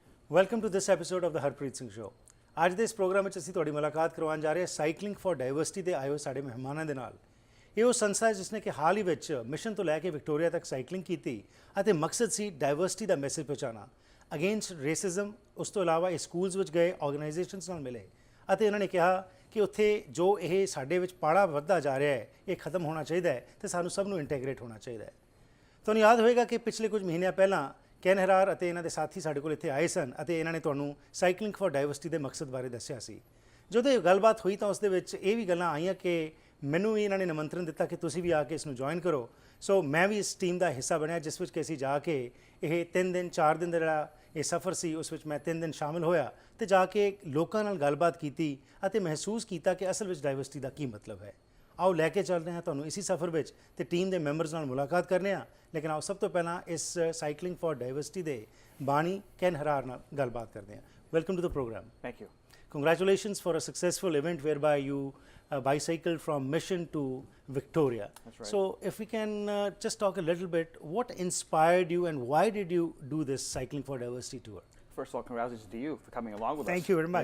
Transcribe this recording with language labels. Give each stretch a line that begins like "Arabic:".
English: Welcome to this episode of the Harpreet Singh Show.
Punjabi: ਅੱਜ ਦੇ ਇਸ ਪ੍ਰੋਗਰਾਮ ਵਿੱਚ ਅਸੀਂ ਤੁਹਾਡੀ ਮੁਲਾਕਾਤ ਕਰਵਾਉਣ ਜਾ ਰਹੇ ਹਾਂ ਸਾਈਕਲਿੰਗ ਫॉर ਡਾਈਵਰਸਿਟੀ ਦੇ ਆਏ ਹੋਏ ਸਾਡੇ ਮਹਿਮਾਨਾਂ ਦੇ ਨਾਲ। ਇਹ ਉਹ ਸੰਸਥਾ ਹੈ ਜਿਸ ਨੇ ਕਿ ਹਾਲ ਹੀ ਵਿੱਚ ਮਿਸ਼ਨ ਤੋਂ ਲੈ ਕੇ ਵਿਕਟੋਰੀਆ ਤੱਕ ਸਾਈਕਲਿੰਗ ਕੀਤੀ ਅਤੇ ਮਕਸਦ ਸੀ ਡਾਈਵਰਸਿਟੀ ਦਾ ਮੈਸੇਜ ਪਹੁੰਚਾਉਣਾ ਅਗੇਂਸਟ ਰੇਸਿਜ਼ਮ। ਉਸ ਤੋਂ ਇਲਾਵਾ ਇਹ ਸਕੂਲਸ ਵਿੱਚ ਗਏ, ਆਰਗੇਨਾਈਜੇਸ਼ਨਸ ਨਾਲ ਮਿਲੇ ਅਤੇ ਇਹਨਾਂ ਨੇ ਕਿਹਾ ਕਿ ਉੱਥੇ ਜੋ ਇਹ ਸਾਡੇ ਵਿੱਚ ਪਾੜਾ ਵੱਧਦਾ ਜਾ ਰਿਹਾ ਹੈ ਇਹ ਖਤਮ ਹੋਣਾ ਚਾਹੀਦਾ ਹੈ ਅਤੇ ਸਾਨੂੰ ਸਭ ਨੂੰ ਇੰਟੈਗਰੇਟ ਹੋਣਾ ਚਾਹੀਦਾ ਹੈ। ਤੁਹਾਨੂੰ ਯਾਦ ਹੋਵੇਗਾ ਕਿ ਪਿਛਲੇ ਕੁਝ ਮਹੀਨਿਆਂ ਪਹਿਲਾਂ ਕੈਨ ਹੈਰਾਰ ਅਤੇ ਇਹਨਾਂ ਦੇ ਸਾਥੀ ਸਾਡੇ ਕੋਲ ਇੱਥੇ ਆਏ ਸਨ ਅਤੇ ਇਹਨਾਂ ਨੇ ਤੁਹਾਨੂੰ ਸਾਈਕਲਿੰਗ ਫॉर ਡਾਈਵਰਸਿਟੀ ਦੇ ਮਕਸਦ ਬਾਰੇ ਦੱਸਿਆ ਸੀ। ਜਦੋਂ ਇਹ ਗੱਲਬਾਤ ਹੋਈ ਤਾਂ ਉਸ ਦੇ ਵਿੱਚ ਇਹ ਵੀ ਗੱਲਾਂ ਆਈਆਂ ਕਿ ਮੈਨੂੰ ਵੀ ਇਹਨਾਂ ਨੇ ਨਿਮੰਤਰਣ ਦਿੱਤਾ ਕਿ ਤੁਸੀਂ ਵੀ ਆ ਕੇ ਇਸ ਨੂੰ ਜੁਆਇਨ ਕਰੋ। ਸੋ ਮੈਂ ਵੀ ਇਸ ਟੀਮ ਦਾ ਹਿੱਸਾ ਬਣਿਆ ਜਿਸ ਵਿੱਚ ਕਿ ਅਸੀਂ ਜਾ ਕੇ ਇਹ 3 ਦਿਨ 4 ਦਿਨ ਦਾ ਜਿਹੜਾ ਇਹ ਸਫ਼ਰ ਸੀ ਉਸ ਵਿੱਚ ਮੈਂ 3 ਦਿਨ ਸ਼ਾਮਿਲ ਹੋਇਆ ਅਤੇ ਜਾ ਕੇ ਲੋਕਾਂ ਨਾਲ ਗੱਲਬਾਤ ਕੀਤੀ ਅਤੇ ਮਹਿਸੂਸ ਕੀਤਾ ਕਿ ਅਸਲ ਵਿੱਚ ਡਾਈਵਰਸਿਟੀ ਦਾ ਕੀ ਮਤਲਬ ਹੈ। ਆਓ ਲੈ ਕੇ ਚੱਲ ਰਹੇ ਹਾਂ ਤੁਹਾਨੂੰ ਇसी ਸਫ਼ਰ ਵਿੱਚ ਅਤੇ ਟੀਮ ਦੇ ਮੈਂਬਰਸ ਨਾਲ ਮੁਲਾਕਾਤ ਕਰਨੇ ਆ। ਲੇਕਿਨ ਆਓ ਸਭ ਤੋਂ ਪਹਿਲਾਂ ਇਸ ਸਾਈਕਲਿੰਗ ਫॉर ਡਾਈਵਰਸਿਟੀ ਦੇ ਬਾਣੀ ਕੈਨ ਹੈਰਾਰ ਨਾਲ ਗੱਲਬਾਤ ਕਰਦੇ ਹਾਂ।
English: Welcome to the programme. Thank you. Congratulations for a successful event whereby you bicycled from Mission to Victoria. That's right. So if we can just talk a little bit, what inspired you and why did you do this Cycling for Diversity tour? First of all, congratulations to you for coming along with us. Thank you very much.